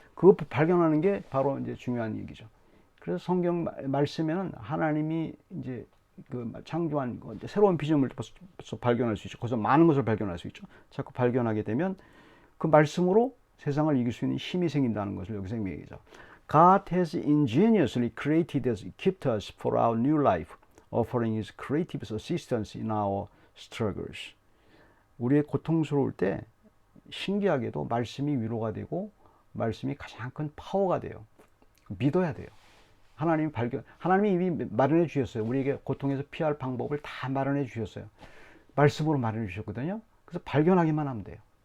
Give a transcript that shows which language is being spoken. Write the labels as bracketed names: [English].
[Korean] 그거 발견하는 게 바로 이제 중요한 얘기죠. 그래서 성경 말씀에는 하나님이 이제 그 창조한 거, 이제 새로운 피조물을 벌써 발견할 수 있죠. 거기서 많은 것을 발견할 수 있죠. 자꾸 발견하게 되면 그 말씀으로 세상을 이길 수 있는 힘이 생긴다는 것을 여기서 얘기하죠. [English] God has ingeniously created us, equipped us for our new life, offering His creative assistance in our struggles. [Korean] 우리의 고통스러울 때 신기하게도 말씀이 위로가 되고 말씀이 가장 큰 파워가 돼요. 믿어야 돼요. 하나님이 이미 마련해 주셨어요. 우리에게 고통에서 피할 방법을 다 마련해 주셨어요. 말씀으로 마련해 주셨거든요. 그래서 발견하기만 하면 돼요.